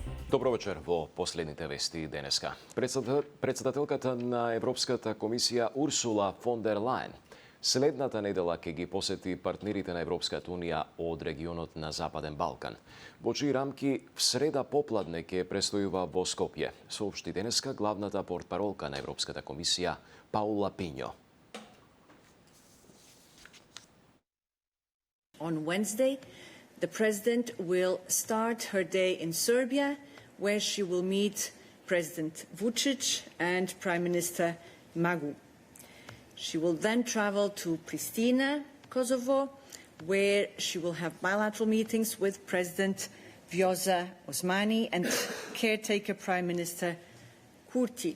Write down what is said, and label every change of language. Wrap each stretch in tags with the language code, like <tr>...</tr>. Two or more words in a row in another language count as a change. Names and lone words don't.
<mk>Добро вечер во последните вести денеска. Председателката на Европската комисија Урсула фон дер Лајен следната недела ќе ги посети партнерите на Европската унија од регионот на Западен Балкан. Во чии рамки в среда попладне ќе престојува во Скопје, соопшти денеска главната портпаролка на Европската комисија Паула Пиньо.</mk> <en>On Wednesday, the President will start her day in Serbia, where she will meet President Vučić and Prime Minister Magu. She will then travel to Pristina, Kosovo, where she will have bilateral meetings with President Vjosa Osmani and caretaker Prime Minister Kurti.</en>